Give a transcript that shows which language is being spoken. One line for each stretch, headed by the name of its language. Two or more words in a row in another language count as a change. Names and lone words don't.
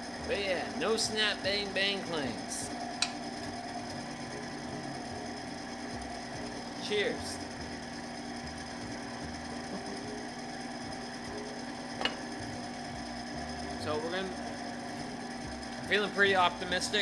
English: But yeah, no snap, bang, bang clangs. Cheers. So I'm feeling pretty optimistic.